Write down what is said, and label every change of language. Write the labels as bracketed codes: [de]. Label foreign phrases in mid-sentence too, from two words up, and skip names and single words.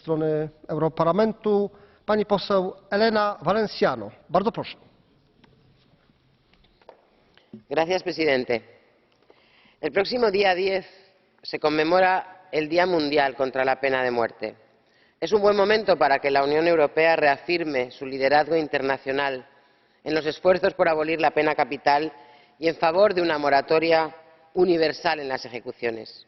[pl] strony Europarlamentu pani poseł Elena Valenciano. Bardzo proszę. [es] Señor presidente, el próximo día 10 se conmemora el Día Mundial contra la Pena de Muerte. Es un buen momento para que la Unión Europea reafirme su liderazgo internacional en los esfuerzos por abolir la pena capital y en favor de una moratoria universal en las ejecuciones.